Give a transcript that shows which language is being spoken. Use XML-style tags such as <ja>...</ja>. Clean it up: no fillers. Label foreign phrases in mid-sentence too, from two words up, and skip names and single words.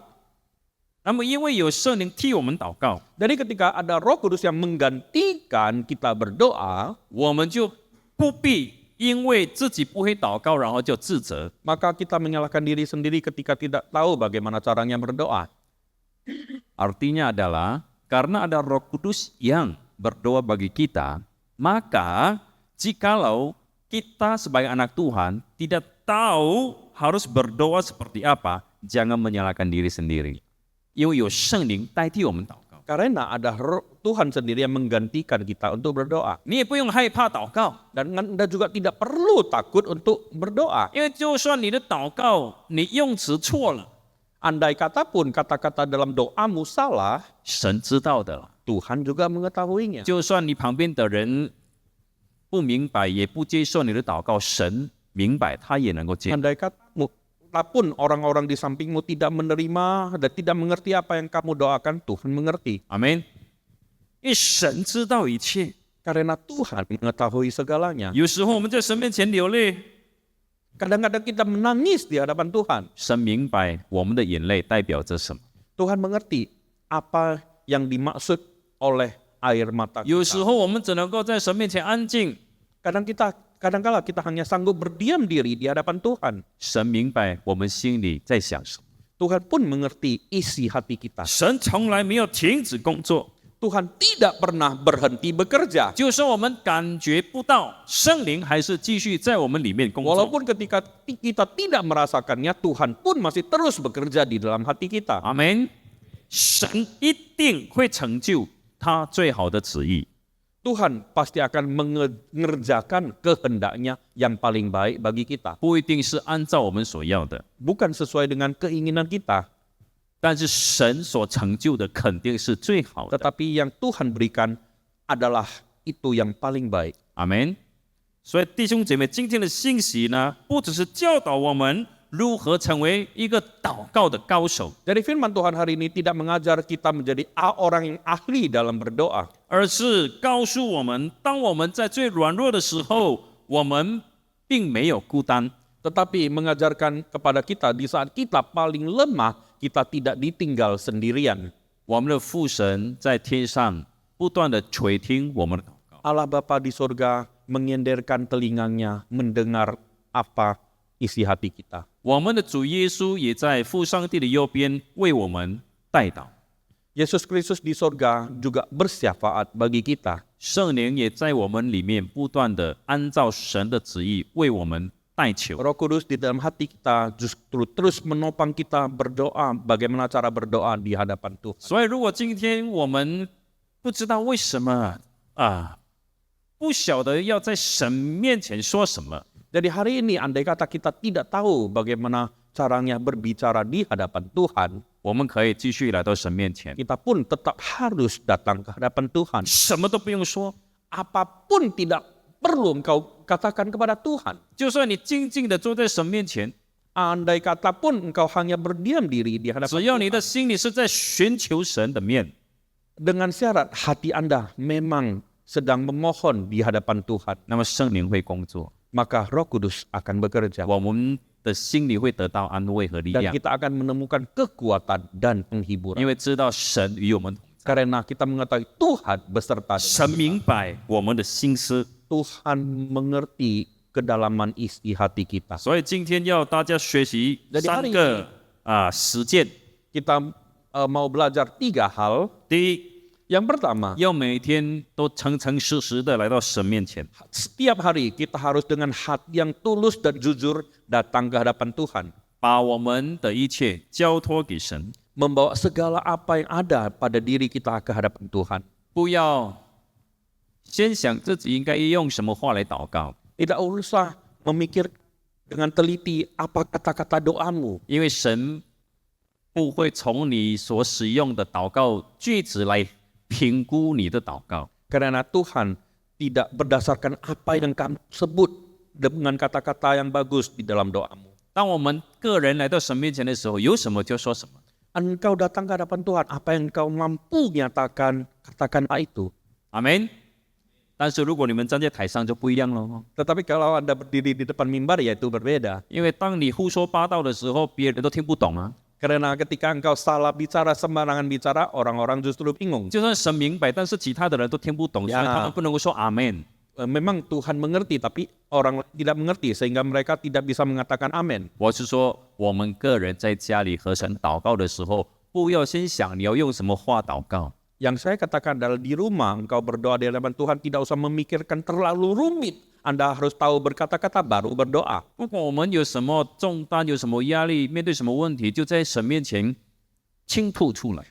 <zh>那么，因为有圣灵替我们祷告，</zh> <id>Jadi ketika ada Roh Kudus yang menggantikan kita berdoa,</id> <zh>我们就不必因为自己不会祷告，然后就自责。</zh> <id>maka kita menyalahkan diri sendiri ketika tidak tahu bagaimana caranya berdoa. Artinya adalah karena ada Roh Kudus yang berdoa bagi kita, maka jikalau kita sebagai anak Tuhan tidak tahu harus berdoa seperti apa, jangan menyalahkan diri sendiri.</id> <zh>因为有圣灵代替我们祷告，</zh> <id>Karena ada Tuhan sendiri yang menggantikan kita untuk berdoa.</id> <zh>你也不用害怕祷告，</zh> <id>Dan Anda juga tidak perlu takut untuk berdoa.</id> <zh>因为就算你的祷告你用词错了，</zh> <id>Andai kata pun kata-kata dalam doamu salah,</id> <zh>神知道的了。</zh> <id>Tuhan juga mengetahuinya.</id> <zh>就算你旁边的人不明白，也不接受你的祷告，神明白，他也能够接。</zh> <id>Andai katamu pun orang-orang di sampingmu tidak menerima dan tidak mengerti apa yang kamu doakan, Tuhan mengerti.</id> <zh>阿门。因为神知道一切，</zh> <id>Karena Tuhan mengetahui segalanya.</id> <zh>有时候我们在神面前流泪，</zh> <id>Kadang-kadang kita menangis di hadapan Tuhan.</id> <zh>神明白我们的眼泪代表着什么。</zh> <id>Tuhan mengerti apa yang dimaksud oleh air mata</id> <zh>有时</zh> <id>kita.</id> <zh>候我们只能够在神面前安静，</zh> <id>Kadangkala kita hanya sanggup berdiam diri di hadapan Tuhan.</id> <zh>神明白我们心里在想什么。</zh> <id>Tuhan pun mengerti isi hati kita.</id> <zh>神从来没有停止工作，</zh> <id>Tuhan tidak pernah berhenti bekerja.</id> <zh>就算我们感觉不到，圣灵还是继续在我们里面工作。</zh> <id>Walaupun ketika kita tidak merasakannya, Tuhan pun masih terus bekerja di dalam hati kita.</id> <zh>阿门。神一定会成就他最好的旨意。</zh> <id>Tuhan pasti akan mengerjakan kehendaknya yang paling baik bagi kita.</id> <zh>不一定是按照我们所要的，</zh> <id>Bukan sesuai dengan keinginan kita,</id> <zh>但是神所成就的肯定是最好的。</zh> <id>tetapi yang Tuhan berikan adalah itu yang paling baik.</id> <zh>阿门。所以弟兄姐妹，今天的信息呢，不只是教导我们如何成为一个祷告的高手，</zh> <id>Jadi firman Tuhan hari ini tidak mengajar kita menjadi orang yang ahli dalam berdoa,</id> <zh>而是告诉我们，当我们在最软弱的时候，我们并没有孤单。</zh> <id>tetapi mengajarkan kepada kita di saat kita paling lemah, kita tidak ditinggal sendirian.</id> <zh>我们的父神在天上不断的垂听我们的祷告，</zh> <id>Allah Bapa di surga mengenderkan telinganya mendengar apa isi hati kita.</id> <zh>我们的主耶稣也在父上帝的右边为我们代祷，</zh> <id>Yesus Kristus di surga juga bersyafaat bagi kita.</id> <zh>圣灵也在我们里面不断的按照神的旨意为我们代求。</zh> <id>Roh Kudus di dalam hati kita justru terus menopang kita berdoa, bagaimana cara berdoa di hadapan Tuhan.</id> <zh>所以，如果今天我们不知道为什么不晓得要在神面前说什么，</zh> <id>Jadi hari ini andai kata kita tidak tahu bagaimana caranya berbicara di hadapan Tuhan,</id> <zh>我们可以继续来到神面前，</zh> <id>kita pun tetap harus datang ke hadapan Tuhan.</id> <zh>什么都不用说，</zh> <id>Apapun tidak perlu engkau katakan kepada Tuhan.</id> <zh>就算你静静的坐在神面前，</zh> <id>Andai kata pun engkau hanya berdiam diri di hadapan</id> <zh>只要你的心里是在寻求神的面，</zh> <id>dengan syarat hati Anda memang sedang memohon di hadapan Tuhan,</id> <zh>那么圣灵会工作，</zh> <id>maka Roh Kudus akan bekerja</id> <zh>我们的心里会得到安慰和力</zh> <id>dan</id> <zh>量，</zh> <id>kita akan menemukan kekuatan dan penghiburan</id> <zh>因为知道神与我们同在，</zh> <id>karena kita mengetahui Tuhan beserta dengan</id> <zh>神明白我们的心思，</zh> <id>Tuhan mengerti kedalaman isi hati kita.</id> <zh>所以今天要大家学习</zh> <id>Jadi</id> <zh>三</zh> <id>hari</id> <zh>个实践。</zh> <id>Kita mau belajar 3 hal.</id> <zh>第一，</zh> <id>Yang pertama,</id> <zh>要每天都诚诚实实的来到神面前，</zh> <id>setiap hari kita harus dengan hati yang tulus dan jujur datang ke hadapan Tuhan,</id> <zh>把我们的一切交托给神，</zh> <id>membawa segala apa yang ada pada diri kita ke hadapan Tuhan.</id> <zh>不要先想自己应该用什么话来祷告，</zh> <id>Tidak usah memikir dengan teliti apa kata-kata doamu,</id> <zh>因为神不会从你所使用的祷告句子来评估你的祷告，</zh> <id>karena Tuhan tidak berdasarkan apa yang kamu sebut dengan kata-kata yang bagus di dalam doamu.</id> <zh>当我们个人来到神面前的时候，有什么就说什么。</zh> <id>Engkau datang ke hadapan Tuhan, apa yang engkau mampu nyatakan, katakanlah itu.</id> <zh>阿门。但是如果你们站在台上就不一样了，</zh> <id>Tetapi kalau Anda berdiri di depan mimbar, ya itu berbeda.</id> <zh>因为当你胡说八道的时候，别人都听不懂啊。</zh> <id>Karena ketika engkau salah bicara, sembarangan bicara, orang-orang justru bingung.</id> <zh>就算神明白，但是其他的人都听不懂，所以他们不能够说阿门。</zh> <id>Memang Tuhan mengerti, tapi orang tidak mengerti sehingga mereka tidak bisa mengatakan amin.</id> <zh>我是说，我们个人在家里和神祷告的时候，不要先想你要用什么话祷告，</zh> <id>Yang saya katakan adalah di rumah engkau berdoa di hadapan Tuhan tidak usah memikirkan terlalu rumit. Anda harus tahu berkata-kata baru berdoa.</id> <zh>如果我们有什么重担、有什么压力、面对什么问题，就在神面前倾吐出来。</zh>